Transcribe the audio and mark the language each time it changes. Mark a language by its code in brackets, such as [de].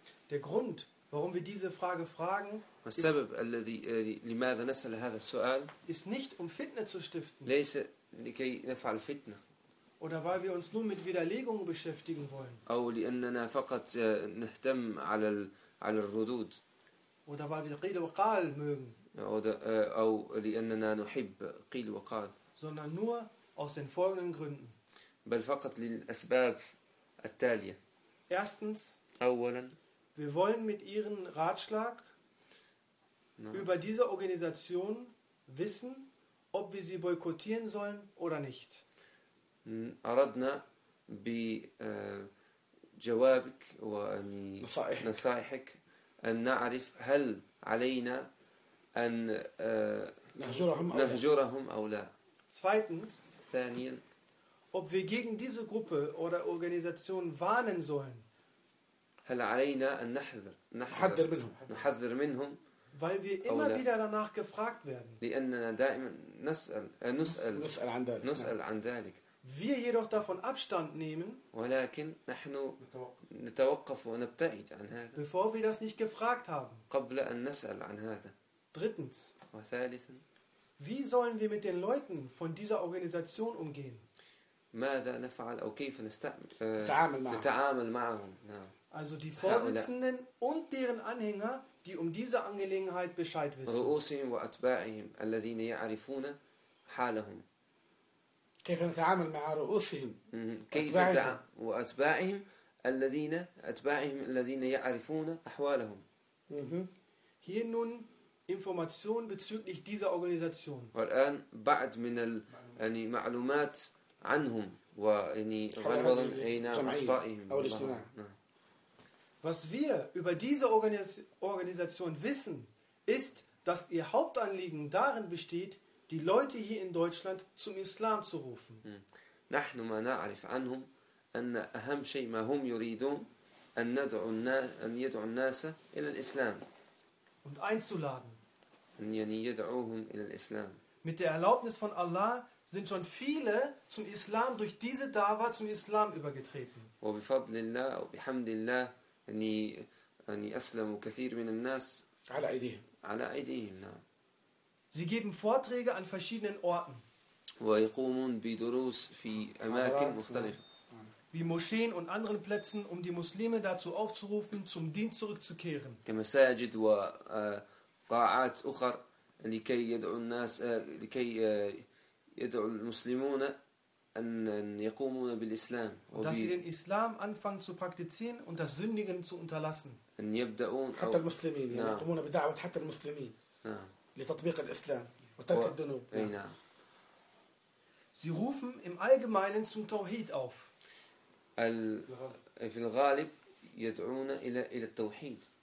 [de] Der Grund, warum wir diese Frage fragen, [ar] السبب الذي لماذا نسأل هذا السؤال [de] ist nicht um Fitne zu stiften. [ar] ليس لكي نفعل فتنة. [de] Oder weil wir uns nur mit Widerlegungen beschäftigen wollen. [ar] أو لأننا فقط نهتم على الردود. [de] Oder weil wir [ar] قيل وقال [de] mögen. Oder, [ar] أو لأننا نحب قيل وقال. [de] Sondern nur aus den folgenden Gründen. [ar] بل فقط للأسباب التالية. [de] Erstens. [ar] أولا. [de] Wir wollen mit Ihrem Ratschlag über diese Organisation wissen, ob wir sie boykottieren sollen oder nicht. [ar] أردنا بجوابك ونصائحك أن نعرف هل علينا أن نهجرهم أو لا. [de] Zweitens, [ar] ثانياً, [de] ob wir gegen diese Gruppe oder Organisation warnen sollen. [ar] هل علينا أن نحذر منهم. نحذر منهم. [de] Weil wir immer wieder danach gefragt werden. [ar] لأننا دائما نسأل عن ذلك. [de] Wir jedoch davon Abstand nehmen, [ar] ولكن نحن نتوقف ونبتعد عن هذا. [de] Bevor wir das nicht gefragt haben. [ar] قبل أن نسأل عن هذا. [de] Drittens. [ar] وثالثا. [de] Wie sollen wir mit den Leuten von dieser Organisation umgehen? [ar] ماذا نفعل أو كيف نتعامل معهم؟ [de] Also die Vorsitzenden und deren Anhänger, die um diese Angelegenheit Bescheid wissen. [ar] رؤوسهم وأتباعهم الذين يعرفون حالهم. كيف نتعامل مع رؤوسهم كيف وأتباعهم الذين يعرفون أحوالهم. [de] Hier nun Information bezüglich dieser Organisation. [ar] والآن بعد من يعني معلومات عنهم ويعني غالبا أين أخطائهم أو الاجتماع. [de] Was wir über diese Organisation wissen, ist, dass ihr Hauptanliegen darin besteht, die Leute hier in Deutschland zum Islam zu rufen. [ar] نحن ما نعرف عنهم أن أهم شيء ما هم يريدون أن ندعو أن يدعو الناس إلى الإسلام. [de] Und einzuladen. [ar] أن يعني يدعوهم إلى الإسلام. [de] Mit der Erlaubnis von Allah sind schon viele zum Islam durch diese Dawah zum Islam übergetreten. [ar] وبفضل الله وبحمد الله أني أسلم كثير من الناس على أيديهم. على أيديهم نعم. [de] Sie geben Vorträge an verschiedenen Orten. [ar] ويقومون بدروس في أماكن مختلفة. [de] Wie Moscheen und anderen Plätzen, um die Muslime dazu aufzurufen, zum Dien zurückzukehren. [ar] كمساجد وقاعات أخرى لكي يدعو الناس لكي يدعو المسلمون أن يقومون بالإسلام. [de] Dass sie den Islam anfangen zu praktizieren und das Sündigen zu unterlassen. [ar] أن يبدأون حتى المسلمين يعني يقومون بدعوة حتى المسلمين. لتطبيق الإسلام وترك الذنوب. [de] Sie rufen im Allgemeinen zum Tawhid auf. [ar] في الغالب يدعون إلى التوحيد.